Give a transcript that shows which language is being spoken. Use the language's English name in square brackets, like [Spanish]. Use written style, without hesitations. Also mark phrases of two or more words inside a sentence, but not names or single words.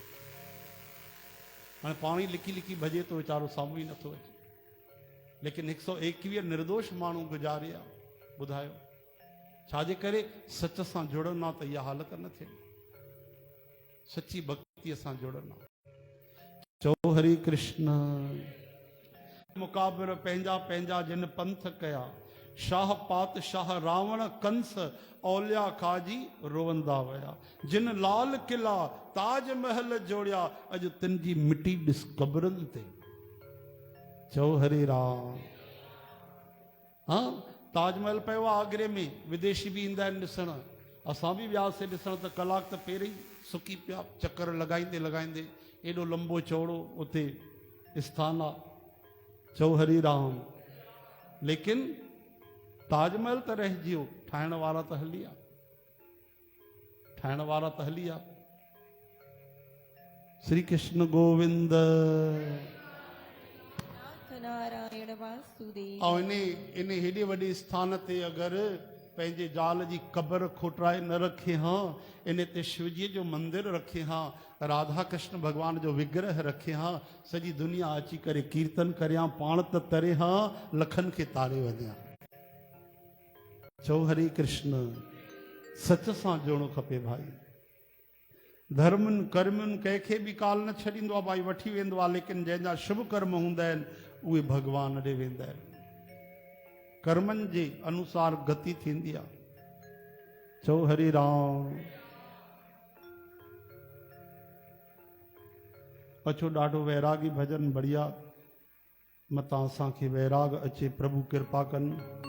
[Sindhi] हाणे पाण ई लिकी लिकी भॼे थो वीचारो, साम्हूं ई नथो अचे। लेकिन 121 निर्दोष माण्हू गुज़ारिया। ॿुधायो छाजे करे? सच सां जुड़नि हा त इहा हालत न थिए। सची भक्ति सां जुड़नि हा। चओ हरे कृष्ण। मुकाबिर पंहिंजा पंहिंजा जिन पंथ कया, शाह पातशाह रावण कंस औलिया खाजी रोवंदा विया। जिन लाल किला ताज महल जोड़िया, अॼु तिन जी मिटी ॾिस कब्रनि ते। चओ हरे राम। हाँ ताजमहल पियो आहे आगरे में, विदेशी बि ईंदा आहिनि ॾिसण। असां बि वियासीं ॾिसण त कलाक त पहिरीं सुकी पिया, चकर लॻाईंदे लॻाईंदे। एॾो लंबो चौड़ो उते स्थान आहे। चओ हरे राम। लेकिन ताजमहल त रहिजी वियो, ठाहिण वारा त हली विया। ठाहिण वारा त हली विया। श्री कृष्ण गोविंद। नारायण वासुदेव। ऐं इन हेॾे वॾे स्थान ते अगरि पंहिंजे ज़ाल जी क़बर खोटाए न रखे हां, इन ते शिवजीअ जो मंदिर रखे हां, राधा कृष्ण भॻवान जो विग्रह रखे हां, सॼी दुनिया अची करे कीर्तन करियां, पाण त तरे हां, लखनि खे तारे वञा। चओ हरे कृष्ण। सच सां जुड़णो खपे भाई। धर्मनि कर्मनि कंहिंखे बि काल न छॾींदो आहे भाई, वठी वेंदो आहे। लेकिन जंहिंजा शुभ कर्म हूंदा आहिनि उहे भॻवान ॾे वेंदा आहिनि। कर्मनि जे अनुसार गति थींदी आहे। चओ हरे राम। अचो ॾाढो वैरागी भजन बढ़िया, मतां असांखे वैराग अचे, प्रभु कृपा कनि।